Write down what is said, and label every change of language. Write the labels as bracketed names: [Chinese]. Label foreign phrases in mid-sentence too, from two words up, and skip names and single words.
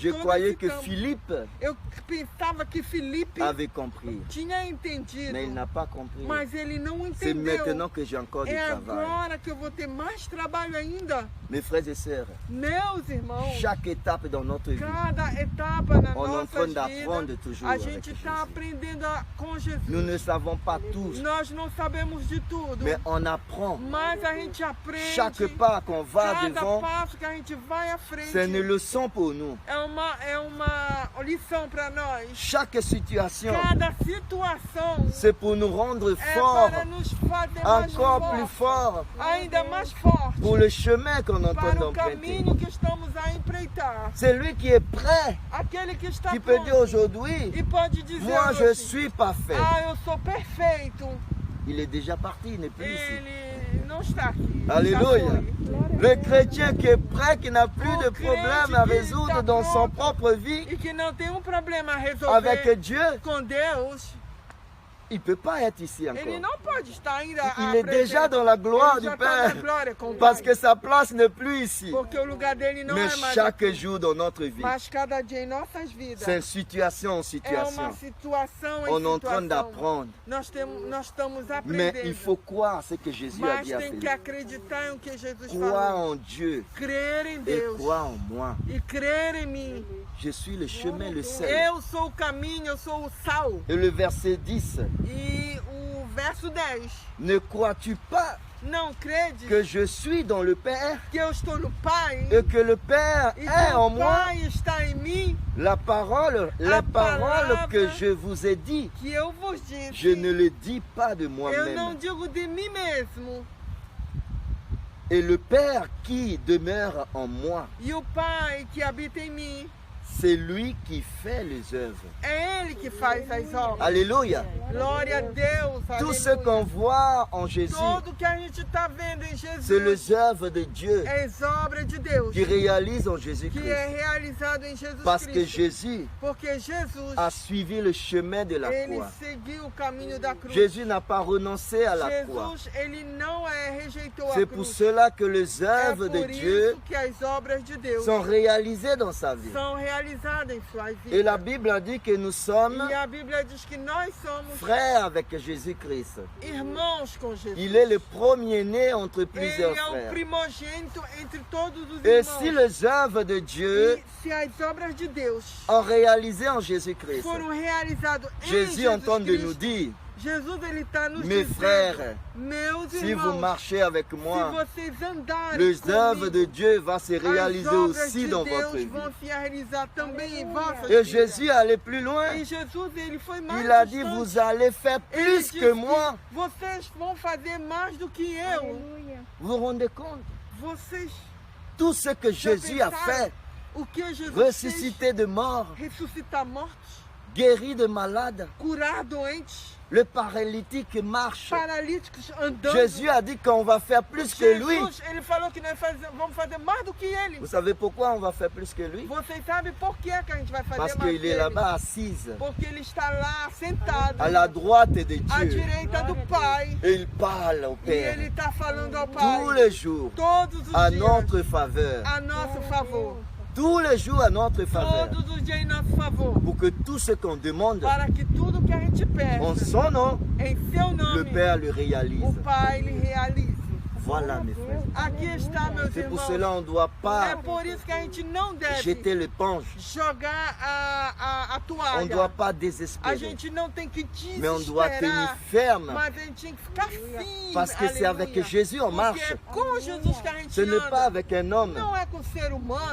[French] je [Portuguese] todo [French] croyais [Portuguese] esse [French] que [Portuguese] tempo, [French] Philippe [Portuguese] eu pensava que Filipe [French] avait compris. [Portuguese] tinha entendido, [French] Mais il n'a pas compris. [Portuguese] mas ele não [French] C'est [Portuguese] entendeu. [French] maintenant que j'ai encore du [Portuguese] É [French] travail. [Portuguese] agora que eu vou ter mais trabalho ainda. [French] Mes frères et sœurs, [Portuguese] Meus irmãos, [French] chaque étape dans notre vie, [Portuguese] cada etapa na [French] on est en train [Portuguese] nossa [French] d'apprendre [Portuguese] vida, [French] toujours [Portuguese] a [French] avec [Portuguese] gente está [French] Jésus. [Portuguese] aprendendo com Jesus. [French] Nous ne savons pas tous, [Portuguese] Nós não sabemos de tudo, [French] mais on apprend. [Portuguese] mas a gente aprende. [French] Chaque pas qu'on va [Portuguese] Cada [French] devant, [Portuguese] passo que a gente vai à frente [French] c'est une leçon pour nous. [Portuguese] é uma lição para nós. [French] Chaque situation, [Portuguese] Cada situação [French] c'est pour nous rendre [Portuguese] é [French] forts, [Portuguese] para nos fazer mais [French] encore plus [Portuguese] fortes, [French] forts, [Portuguese] ainda mais fortes, [French] pour le chemin qu'on est en train [Portuguese] para o [French] d'emprunter. [Portuguese] caminho que estamos a empreitar. [French] C'est lui qui est prêt, [Portuguese] Aquele que está [French] qui peut dire [Portuguese] pronto [French] aujourd'hui, [Portuguese] e pode dizer [French] moi je [Portuguese] hoje, [French] suis parfait. [Portuguese] ah, eu sou perfeito. [French] Il est déjà parti, il n'est plus ici. [Portuguese] Ele não está aqui. já [French] Alléluia. [Portuguese] foi. [French] Le chrétien qui est prêt, qui n'a plus de problème à résoudre dans son propre vie [Portuguese] E que não tem problema a resolver [French] avec Dieu, [Portuguese] com Deus, [French] il ne peut pas être ici [Portuguese] ele [French] encore. [Portuguese] não pode estar ainda [French] Il est déjà dans la gloire du Père, parce que sa place n'est plus ici. [Portuguese] porque o lugar dele não [French] Mais [Portuguese] é [French] mais chaque [Portuguese] aqui. [French] jour dans notre vie, [Portuguese] Mas cada dia em nossas vidas [French] c'est situation en [Portuguese] é [French] situation. [Portuguese] uma situação em [French] On est en train [Portuguese] situação. [French] d'apprendre. [Portuguese] Nós estamos [French] Mais [Portuguese] aprendendo. [French] il faut croire ce que Jésus a [Portuguese] Mas [French] dit à [Portuguese] tem que [French] Philippe. [Portuguese] acreditar em que Jesus [French] Croire [Portuguese] falou. [French] en Dieu [Portuguese] Crer em [French] et [Portuguese] Deus [French] croire en moi. [Portuguese] e crer em mim. [French] Je suis le chemin, le sel. [Portuguese] Eu sou o caminho, eu sou o sal. [French] Et le verset 10, [Portuguese] E o verso 10. [French] ne crois-tu pas [Portuguese] Não crede [French] que je suis dans le Père [Portuguese] que eu estou no Pai [French] et que le Père [Portuguese] e [French] est [Portuguese] que [French] en [Portuguese] o [French] moi? [Portuguese] Pai está em mim? [French] La parole [Portuguese] palavra [French] que je vous ai dit, [Portuguese] Que eu vos disse. [French] je ne le dis pas de [Portuguese] Eu não [French] moi-même. [Portuguese] digo de mim mesmo. [French] Et le Père qui demeure en moi, [Portuguese] E o Pai que habita em mim, [French] c'est lui qui fait les œuvres. [Portuguese] é Ele que faz as obras. [French] Alléluia. [Portuguese] Glória a Deus. [French] Tout ce [Portuguese] Aleluia. [French] qu'on voit en Jésus, [Portuguese] Tudo que a gente está vendo em [French] c'est [Portuguese] Jesus [French] les œuvres de Dieu [Portuguese] é as obras de Deus [French] qui réalisent en [Portuguese] que [French] Jésus-Christ. [Portuguese] é realizado em Jesus [French] Parce que [Portuguese] Cristo. [French] Jésus [Portuguese] Porque Jesus, [French] a suivi le chemin de la [Portuguese] ele [French] croix. [Portuguese] seguiu o caminho da cruz. [French] Jésus n'a pas renoncé à la croix. [Portuguese] Jesus, ele não rejeitou a [French] C'est pour [Portuguese] cruz. [French] cela que les [Portuguese] É [French] œuvres de [Portuguese] por [French] Dieu [Portuguese] isso que as obras de Deus [French] sont réalisées dans sa vie. [Portuguese] são realizadas em suas vidas. [French] Et la Bible a dit que nous sommes [Portuguese] E a Bíblia diz que nós somos [French] frères avec Jésus-Christ. [Portuguese] irmãos com Jesus. [French] Il est le premier-né entre plusieurs [Portuguese] Ele é o [French] frères. [Portuguese] primogênito entre todos os [French] Et [Portuguese] irmãos. [French] si les œuvres de Dieu [Portuguese] E se as obras de Deus [French] ont réalisé en Jésus-Christ, [Portuguese] foram realizadas em [French] Jésus est en train de [Portuguese] Jesus [French] nous [Portuguese] Cristo, [French] dire, [Portuguese] Jesus ele está nos [French] mes [Portuguese] dizendo, [French] frères, [Portuguese] meus [French] si [Portuguese] irmãos, [French] vous marchez avec [Portuguese] se [French] moi, [Portuguese] vocês andarem [French] les œuvres [Portuguese] comigo, [French] de Dieu vont se [Portuguese] as [French] réaliser [Portuguese] obras [French] aussi [Portuguese] de [French] dans votre [Portuguese] Deus [French] vie. [Portuguese] vão se realizar também em vossas [French] Et [Portuguese] vidas. [French] Jésus est allé plus loin. [Portuguese] E Jesus ele foi mais [French] Il a dit, [Portuguese] distante. [French] vous allez faire [Portuguese] Ele [French] plus [Portuguese] disse [French] que moi. [Portuguese] vocês vão fazer mais do que eu. Aleluia. [French] Vous vous rendez compte? [Portuguese] Vocês [French] Tout ce que Jésus a fait, [Portuguese] o que Jesus [French] ressuscité de mort, [Portuguese] fez, ressuscitar mortos, [French] guéri de malades, [Portuguese] curar doentes, [French] le paralytique marche. [Portuguese] paralíticos andando. [French] Jésus a dit qu'on va faire plus que lui. [Portuguese] Jesus, ele falou que nós vamos fazer mais do que ele. [French] Vous savez pourquoi on va faire plus que lui? [Portuguese] Vocês sabem por que que a gente vai fazer [French] Parce [Portuguese] mais [French] qu'il [Portuguese] que [French] est [Portuguese] ele? [French] là-bas assis, [Portuguese] Porque ele está lá sentado [French] à la droite de [Portuguese] à [French] Dieu. [Portuguese] direita do Pai [French] Et il parle au [Portuguese] e ele [French] Père [Portuguese] está falando ao [French] tous [Portuguese] Pai [French] les jours [Portuguese] todos os [French] à [Portuguese] dias [French] notre faveur. [Portuguese] a nosso favor. [French] tous les jours à notre faveur, [Portuguese] todos os dias em nosso favor, [French] pour que tout ce qu'on demande [Portuguese] para que tudo que a gente [French] en [Portuguese] peça, [French] son nom, [Portuguese] em seu [French] le [Portuguese] nome, [French] Père le réalise. [Portuguese] o Pai ele realize. [French] Voilà mes frères. [Portuguese] Aqui está, meus [French] C'est pour [Portuguese] irmãos. [French] cela on ne doit [Portuguese] É [French] pas [Portuguese] por isso que a gente não deve [French] jeter l'éponge. [Portuguese] jogar a [French] On ne [Portuguese] toalha. [French] doit pas [Portuguese] A [French] désespérer. [Portuguese] gente não tem que [French] Mais on doit tenir [Portuguese] desesperar, [French] ferme. [Portuguese] mas a gente tem que ficar firme. [French] Parce que c'est avec [Portuguese] aleluia. [French] Jésus on [Portuguese] Porque [French] marche. [Portuguese] é com Jesus que a gente [French] Ce n'est pas [Portuguese] anda. [French] avec un homme. [Portuguese] Não é com ser humano.